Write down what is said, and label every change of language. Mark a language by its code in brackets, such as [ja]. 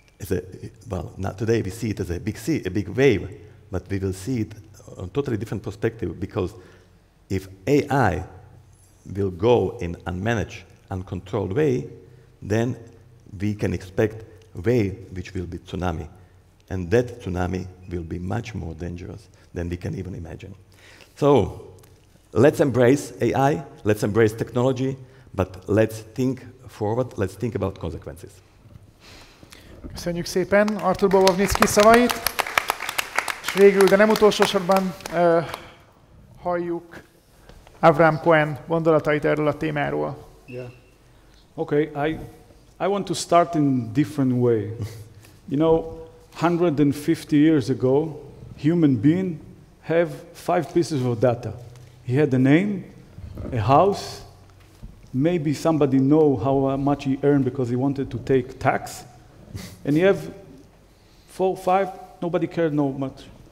[en] as a, well, not today we see it as a big sea, a big wave, but we will see it on a totally different perspective, because if AI will go in unmanaged, uncontrolled way, then we can expect a wave which will be tsunami. And that tsunami will be much more dangerous than we can even imagine. So let's embrace AI, let's embrace technology, but let's think forward, let's think about consequences. [hu] Köszönjük szépen Artur Bobovnický szavait, és végül, de nem utolsó sorban halljuk Avraham Cohen gondolatait erről a témáról. [en] Yeah. Okay, I want to start in different way. You know, 150 years ago, human being have 5 pieces of data. He had a name, a house, maybe somebody know how much he earned because he wanted to take tax, and he have 4, 5, nobody cared no much.